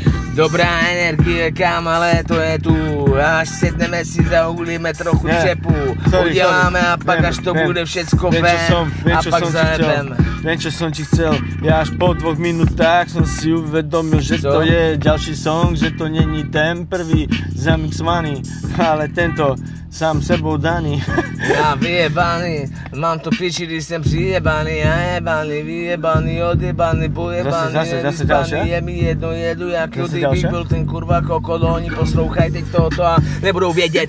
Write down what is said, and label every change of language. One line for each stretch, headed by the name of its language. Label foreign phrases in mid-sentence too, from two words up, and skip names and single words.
Czech: Dobrá energie, kam, ale to je tu, až sedneme si, zahulíme trochu třepu, uděláme a pak až to bude všecko ven a pak zajebeme.
Slovak: Viem, čo som ti chcel, ja až po 2 minútach som si uvedomil, že to je ďalší song, že to není ten prvý zamixovaný, ale tento sám sebou daný.
Czech: Já vyjebaný, mám to piči, když jsem přijebaný, já jebaný, vyjebaný, odjebaný, pojebaný,
Slovak: zase ďalšia?
Czech: Je mi jedno, jedu jak judy kdybych byl ten kurva kokot, oni poslouchají teď tohoto a nebudou vědět.